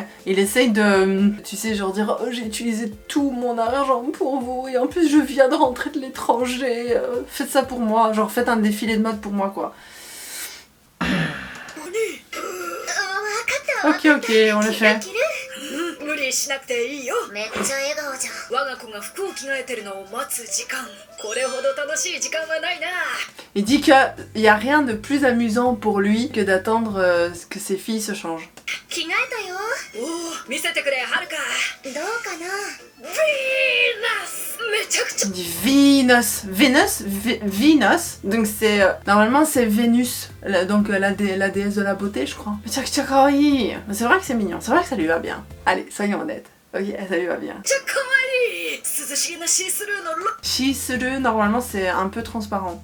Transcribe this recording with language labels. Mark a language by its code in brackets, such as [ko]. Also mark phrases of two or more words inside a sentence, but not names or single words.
[fr] Il essaye de, tu sais, genre dire oh, j'ai utilisé tout mon argent pour vous et en plus je viens de rentrer de l'étranger, faites ça pour moi, genre faites un défilé de mode pour moi quoi. Ok, on le fait. [ja] 理しなくていいよ。めっちゃ笑顔じゃん。我が子が服を着替えてるのを待つ時間。これほど楽しい時間はないな。 [fr] Il dit qu'il y a rien de plus amusant pour lui que d'attendre que ses filles se changent. [ja] 着替えたよ。おお、見せてくれ、はるか。どうかな。ヴィーナス、めちゃくちゃ。 [fr] Il dit Venus, donc c'est normalement c'est Vénus, donc la déesse de la beauté, je crois. Mais c'est vrai que c'est mignon, c'est vrai que ça lui va bien. Allez, soyons honnêtes. Ok, ça lui va bien. Shi-suru, normalement c'est un peu transparent.